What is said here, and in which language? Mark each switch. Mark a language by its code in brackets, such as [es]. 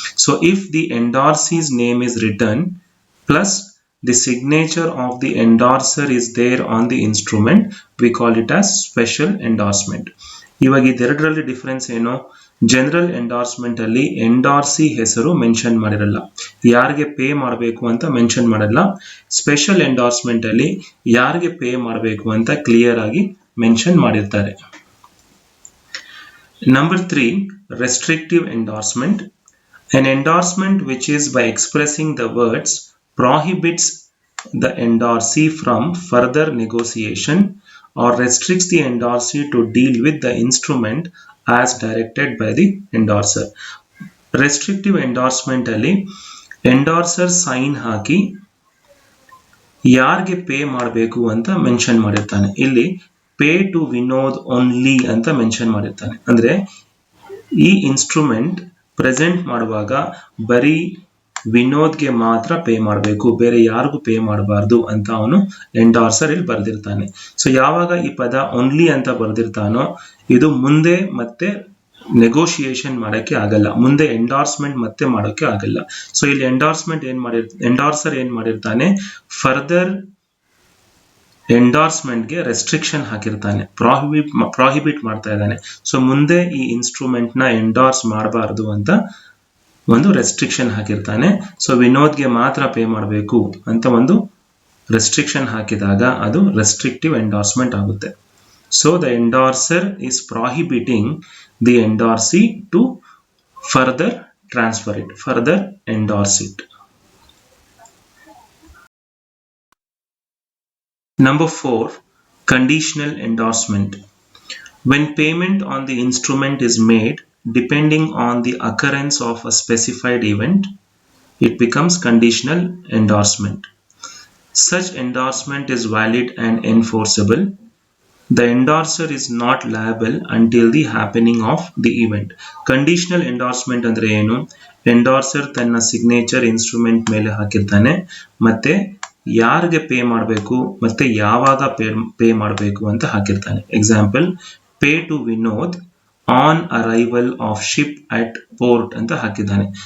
[en] So if the endorser's name is written plus the signature of the endorser is there on the instrument, we call it as special endorsement. [kn] ಇವಾಗ ಇದೆರಡರಲ್ಲಿ difference ಏನು? General endorsement ಅಲ್ಲಿ ಎಂಡಾರ್ಸಿ ಹೆಸರು mention ಮಾಡಿರಲ್ಲ, ಯಾರಿಗೆ pay ಮಾಡಬೇಕು ಅಂತ mention ಮಾಡಲ್ಲ. Special endorsement ಅಲ್ಲಿ ಯಾರಿಗೆ ಪೇ ಮಾಡಬೇಕು ಅಂತ ಕ್ಲಿಯರ್ ಆಗಿ ಮೆನ್ಷನ್ ಮಾಡಿರ್ತಾರೆ. [en] Number 3, restrictive endorsement. An endorsement which is by expressing the words prohibits the endorsee from further negotiation or restricts the endorsee to deal with the instrument as directed by the endorser. [kn] Restrictive endorsement ಅಲ್ಲಿ ಎಂಡಾರ್ಸರ್ sign ಹಾಕಿ ಯಾರಿಗೆ pay ಮಾಡಬೇಕು ಅಂತ mention ಮಾಡಿರ್ತಾನೆ. ಇಲ್ಲಿ [en] pay to Vinod only [kn] ಅಂತ mention ಮಾಡಿರ್ತಾನೆ. ಅಂದ್ರೆ ಈ ಇನ್ಸ್ಟ್ರೂಮೆಂಟ್ ಪ್ರೆಸೆಂಟ್ ಮಾಡುವಾಗ ಬರೀ ವಿನೋದ್ಗೆ ಮಾತ್ರ ಪೇ ಮಾಡಬೇಕು, ಬೇರೆ ಯಾರಿಗೂ ಪೇ ಮಾಡಬಾರ್ದು ಅಂತ ಅವನು ಎಂಡಾರ್ಸರ್ ಇಲ್ಲಿ ಬರ್ದಿರ್ತಾನೆ. ಸೊ ಯಾವಾಗ ಈ ಪದ ಓನ್ಲಿ ಅಂತ ಬರ್ದಿರ್ತಾನೋ ಇದು ಮುಂದೆ ಮತ್ತೆ ನೆಗೋಷಿಯೇಷನ್ ಮಾಡೋಕ್ಕೆ ಆಗಲ್ಲ, ಮುಂದೆ ಎಂಡಾರ್ಸ್ಮೆಂಟ್ ಮತ್ತೆ ಮಾಡೋಕ್ಕೆ ಆಗಲ್ಲ. ಸೊ ಇಲ್ಲಿ ಎಂಡಾರ್ಸರ್ ಏನ್ ಮಾಡಿರ್ತಾನೆ, ಫರ್ದರ್ ಎಂಡಾರ್ಸ್ಮೆಂಟ್ಗೆ ರೆಸ್ಟ್ರಿಕ್ಷನ್ ಹಾಕಿರ್ತಾನೆ, ಪ್ರಾಹಿಬಿಟ್ ಮಾಡ್ತಾ ಇದ್ದಾನೆ. ಸೊ ಮುಂದೆ ಈ ಇನ್ಸ್ಟ್ರೂಮೆಂಟ್ ನ ಎಂಡಾರ್ಸ್ ಮಾಡಬಾರ್ದು ಅಂತ ಒಂದು ರೆಸ್ಟ್ರಿಕ್ಷನ್ ಹಾಕಿರ್ತಾನೆ. ಸೊ ವಿನೋದ್ಗೆ ಮಾತ್ರ ಪೇ ಮಾಡಬೇಕು ಅಂತ ಒಂದು ರೆಸ್ಟ್ರಿಕ್ಷನ್ ಹಾಕಿದಾಗ ಅದು ರೆಸ್ಟ್ರಿಕ್ಟಿವ್ ಎಂಡಾರ್ಸ್ಮೆಂಟ್ ಆಗುತ್ತೆ. [en] So the endorser is prohibiting the endorsee to further transfer it, further endorse it. Number 4, conditional endorsement. When payment on the instrument is made depending on the occurrence of a specified event, it becomes conditional endorsement. Such endorsement is valid and enforceable. The endorser is not liable until the happening of the event. [kn] Conditional endorsement ಅಂದ್ರೆ ಏನು, ಎಂಡಾರ್ಸರ್ ತನ್ನ signature instrument ಮೇಲೆ ಹಾಕಿರ್ತಾನೆ, ಮತ್ತೆ ಯಾರಿಗೆ pay ಮಾಡಬೇಕು ಮತ್ತೆ ಯಾವಾಗ pay ಮಾಡಬೇಕು ಅಂತ ಹಾಕಿರ್ತಾನೆ. [en] example, pay to Vinod on arrival of ship at port [kn] ಅಂತ ಹಾಕಿದ್ದಾನೆ.